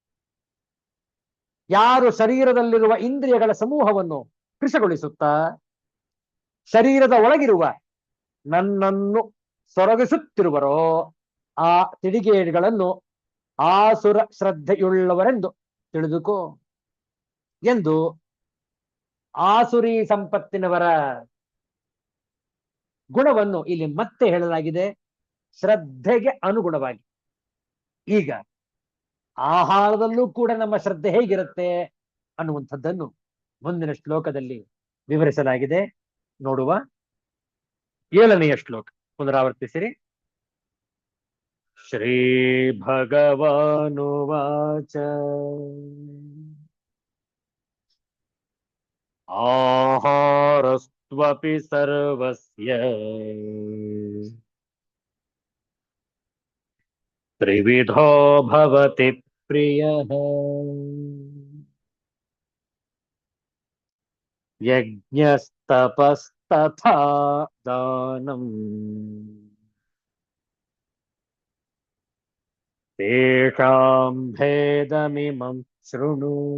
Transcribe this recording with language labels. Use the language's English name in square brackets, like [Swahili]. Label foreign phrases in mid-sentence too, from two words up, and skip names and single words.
[Kannada] ಯಾರು ಶರೀರದಲ್ಲಿರುವ ಇಂದ್ರಿಯಗಳ ಸಮೂಹವನ್ನು ಕೃಶಗೊಳಿಸುತ್ತಾ ಶರೀರದ ಒಳಗಿರುವ ನನ್ನನ್ನು ಸೊರಗಿಸುತ್ತಿರುವರೋ ಆ ತಿಡಿಗೇಡಿಗಳನ್ನು ಆಸುರ ಶ್ರದ್ಧೆಯುಳ್ಳವರೆಂದು ತಿಳಿದುಕೋ ಎಂದು ಆಸುರಿ ಸಂಪತ್ತಿನವರ ಗುಣವನ್ನು ಇಲ್ಲಿ ಮತ್ತೆ ಹೇಳಲಾಗಿದೆ, ಶ್ರದ್ಧೆಗೆ ಅನುಗುಣವಾಗಿ. ಈಗ ಆಹಾರದಲ್ಲೂ ಕೂಡ ನಮ್ಮ ಶ್ರದ್ಧೆ ಹೇಗಿರುತ್ತೆ ಅನ್ನುವಂಥದ್ದನ್ನು ಮುಂದಿನ ಶ್ಲೋಕದಲ್ಲಿ ವಿವರಿಸಲಾಗಿದೆ. ನೋಡುವ. 7ನೆಯ ಶ್ಲೋಕ ಪುನರಾವರ್ತಿಸಿರಿ. [Sanskrit] ಶ್ರೀ ಭಗವಾನುವಾಚ ಆಹಾರಸ್ತ್ವಪಿ ಸರ್ವಸ್ಯ ತ್ರಿವಿಧೋ ಭವತಿ ಪ್ರಿಯಃ ಯಜ್ಞಸ್ತಪಸ್ತಥಾ ದಾನಂ ತೇಷಾಂ ಭೇದಮಿಮಂ ಶೃಣು.